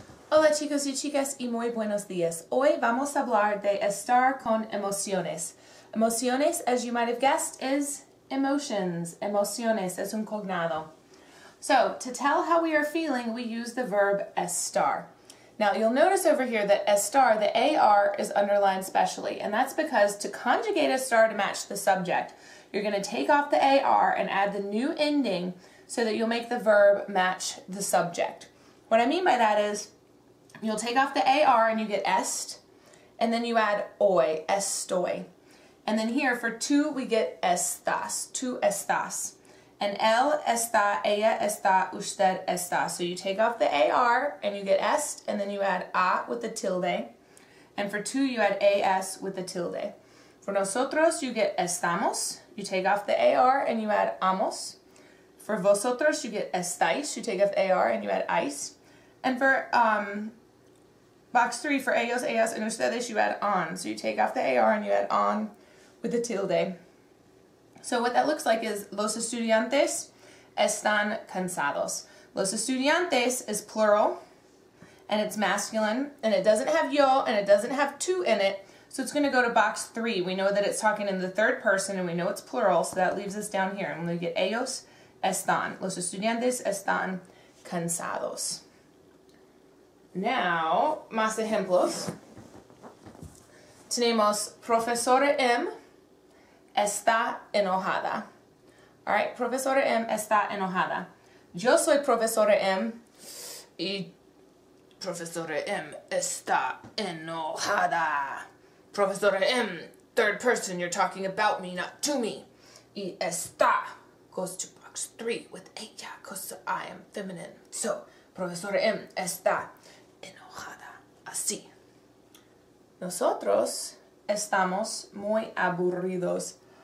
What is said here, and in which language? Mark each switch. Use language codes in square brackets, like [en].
[es] Hola chicos y chicas y muy buenos días. Hoy vamos a hablar de estar con emociones. [en] Emociones, as you might have guessed, is emotions. [es] Emociones es un cognado. [en] So, to tell how we are feeling, we use the verb estar. Now, you'll notice over here that estar, the AR, is underlined specially, and that's because to conjugate estar to match the subject, you're going to take off the AR and add the new ending so that you'll make the verb match the subject. What I mean by that is, you'll take off the AR and you get est, and then you add hoy, estoy. And then here for tú we get estás, tú estás. [es] And él está, ella está, usted está. [en] So you take off the AR and you get est, and then you add a with the tilde. And for tú you add as with the tilde. For nosotros you get estamos, you take off the AR and you add amos. For vosotros you get estáis, you take off the AR and you add ais. And for box 3, for ellos, ellas, and ustedes, you add on. So you take off the AR and you add on with the tilde. So what that looks like is [es] los estudiantes están cansados. [en] Los estudiantes is plural, and it's masculine, and it doesn't have yo, and it doesn't have tú in it, so it's going to go to box 3. We know that it's talking in the third person, and we know it's plural, so that leaves us down here. And we get ellos están. [es] Los estudiantes están cansados. Now, más ejemplos. Tenemos profesora M está enojada. Alright, profesora M está enojada. Yo soy profesora M y profesora M está enojada. [en] Profesora M, third person, you're talking about me, not to me. Y está goes to box 3 with ella because I am feminine. [es] So, profesora M está enojada, así. Nosotros estamos muy aburridos.